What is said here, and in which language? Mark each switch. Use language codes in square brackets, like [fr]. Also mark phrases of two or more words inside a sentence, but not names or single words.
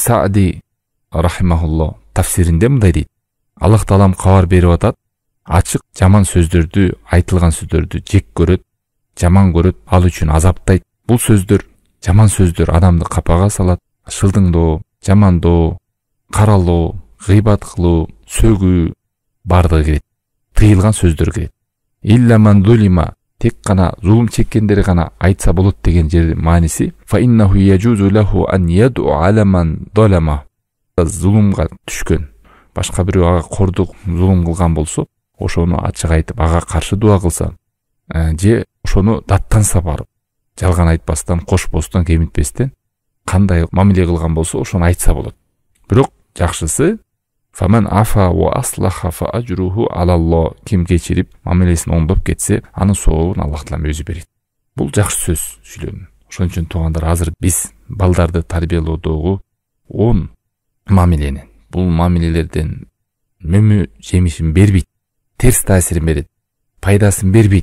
[ky] Саади рахимахулло тафсиринде мындай дейт: Аллах Таалам кабар берип атат, ачык жаман сөздөрдү, айтылган сөздөрдү жек көрөт, жаман көрөт, ал үчүн азаптайт. Бул сөздөр, жаман сөздөр адамды капага салат. Шылдыңдоо, жамандоо, каралоо, гыйбат кылуу, сөгүү бардыгы кирет. Тыйылган сөздөр кирет. [ar] "إلا من ظلم", [ky] тек гана зулум чеккендер гана айтса болот деген жер мааниси. [ar] "فإنه يجوز له أن يدعو على من ظلم". [ky] Зулумга түшкөн, башка бирөө ага кордук зулум кылган болсо, ошону ачык айтып ага каршы дуа кылса, же ошону даттанса барып, жалган айтпастан, кошпостон, кемитпестен кандай мамиле кылган болсо ошону айтса болот. Бирок жакшысы [ar] "فمن عفا وأصلح فأجره على الله", [ky] ким кечирип, мамилесин оңдоп кетсе, анын сообун Аллах Таалам өзү берет. Бул жакшы сөз сүйлөнү. Ошон үчүн туугандар, азыр биз балдарды тарбиялоодогу 10 мамилени, бул мамилелерден мөмө жемишин бербейт, терс таасирин берет, пайдасын бербейт.